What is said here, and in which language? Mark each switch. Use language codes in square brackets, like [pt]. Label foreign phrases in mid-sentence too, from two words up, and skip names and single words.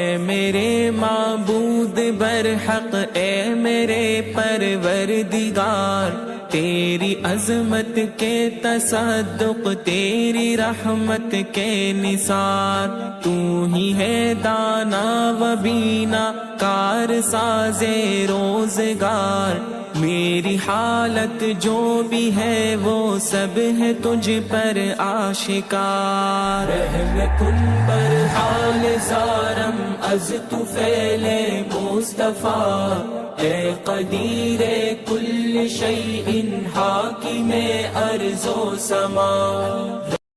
[ur] میرے معبود برحق، اے میرے پروردگار، تیری عظمت کے تصدق، تیری رحمت کے نثار، تو ہی ہے دانا و بینا، کار ساز روزگار، میری حالت جو بھی ہے وہ سب ہے تجھ پر آشکار۔ [fa] رحم کن بر حال زارم از تو فعل مصطفیٰ، اے [ar] قدیر کل شیء [fa] حاکم ارض و سما۔